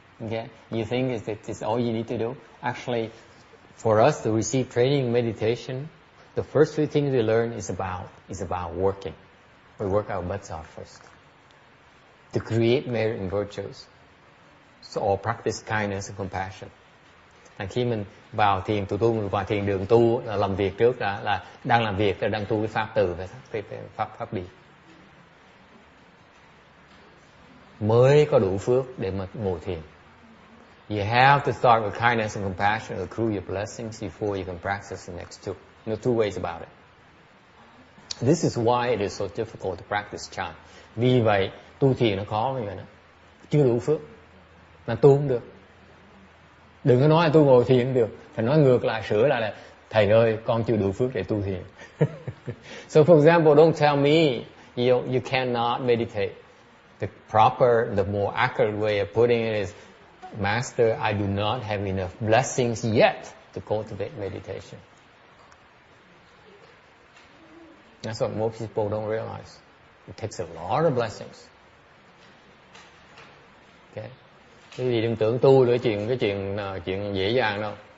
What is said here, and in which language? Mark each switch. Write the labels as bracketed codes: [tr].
[en] Okay, you think it's all you need to do? Actually, for us to receive training in meditation, the first 3 things we learn is about working. We work our butts off first to create merit and virtues. So, or practice kindness and compassion. [vi] Khi mình vào thiền mình vào thiền đường tu là làm việc trước là đang làm việc, là đang tu cái pháp từ cái pháp đi, mới có đủ phước để mà ngồi thiền. [en] You have to start with kindness and compassion, accrue your blessings before you can practice the next 2. No 2 ways about it. This is why it is so difficult to practice chant. [vi] Vì vậy tu thiền nó khó như vậy đó, chưa đủ phước là tu không được. Đừng có nói là tôi ngồi thiền không được, phải nói ngược lại, sửa lại là thầy ơi, con chưa đủ phước để tu thiền. [en] So for example, don't tell me you cannot meditate. The more accurate way of putting it is, Master, I do not have enough blessings yet to cultivate meditation. That's what most people don't realize. It takes a lot of blessings. Okay. [vi] Cái gì đừng tưởng tu để chuyện dễ dàng đâu.